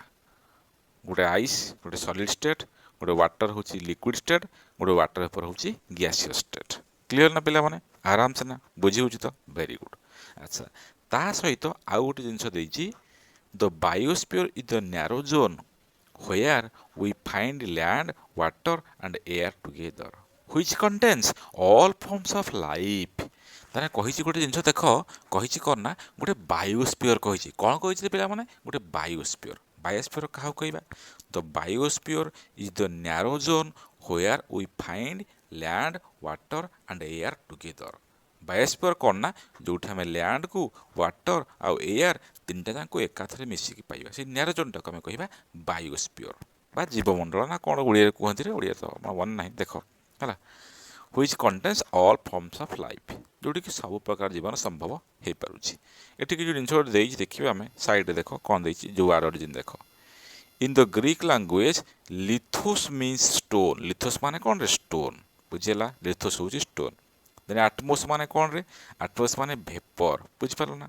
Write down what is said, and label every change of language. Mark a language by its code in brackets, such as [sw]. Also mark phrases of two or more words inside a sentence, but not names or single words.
[or] ଗୋଟେ ଆଇସ୍, ଗୋଟେ [en] solid state, [or] ଗୋଟେ ୱାଟର ହେଉଛି [en] liquid state, [or] ଗୋଟେ [en] water vapour [or] ହେଉଛି [en] gaseous state. [or] କ୍ଲିୟର ନା ପିଲାମାନେ? ଆରାମସେ ନା, ବୁଝି ହେଉଛି ତ? [en] very good. [or] ଆଚ୍ଛା, ତା ସହିତ ଆଉ ଗୋଟେ ଜିନିଷ ଦେଇଛି, [en] the biosphere is the narrow zone where we find land, water and air together, which contains all forms of life। [or] ତାହେଲେ କହିଛି ଗୋଟେ ଜିନିଷ ଦେଖ, କହିଛି କ'ଣ ନା, ଗୋଟେ ବାୟୋସ୍ଫିୟର କହିଛି। କ'ଣ କହିଛି ପିଲାମାନେ? ଗୋଟେ ବାୟୋସ୍ଫିୟର। ବାୟୋସ୍ଫିୟର କାହାକୁ କହିବା? [en] the biosphere is the narrow zone where we find land, water and air together। [or] ବାୟୋସ୍ଫିୟର କ'ଣ ନା, ଯେଉଁଠି ଆମେ ଲ୍ୟାଣ୍ଡକୁ, ୱାଟର ଆଉ ଏୟାର ତିନିଟା ଯାଙ୍କୁ ଏକାଥରେ ମିଶିକି ପାଇବା, ସେଇ ନ୍ୟାରୋ ଜୋନ୍ଟାକୁ ଆମେ କହିବା ବାୟୋସ୍ଫିୟର ବା ଜୀବମଣ୍ଡଳ, ନା କ'ଣ ଓଡ଼ିଆରେ କୁହନ୍ତି ରେ, ଓଡ଼ିଆ ତ ମନେ ନାହିଁ, ଦେଖ ହେଲା। [en] which contains all forms of life, [or] ଯେଉଁଠିକି ସବୁ ପ୍ରକାର ଜୀବନ ସମ୍ଭବ ହେଇପାରୁଛି। ଏଠିକି ଯେଉଁ ଜିନିଷ ଗୋଟେ ଦେଇଛି ଦେଖିବେ ଆମେ, ସାଇଡ଼ରେ ଦେଖ କ'ଣ ଦେଇଛି, ଯେଉଁ ଆର ଯେମିତି ଦେଖ, [en] in the Greek language lithos means stone. [or] ଲିଥୋସ୍ ମାନେ କ'ଣ ରେ? ଷ୍ଟୋନ୍। ବୁଝିହେଲା? ଲିଥୋସ୍ ହେଉଛି ଷ୍ଟୋନ୍। ଦେନ୍ ଆଟମୋସ୍ ମାନେ କ'ଣ ରେ? ଆଟମୋସ୍ ମାନେ ଭେପର। ବୁଝିପାରିଲ ନା?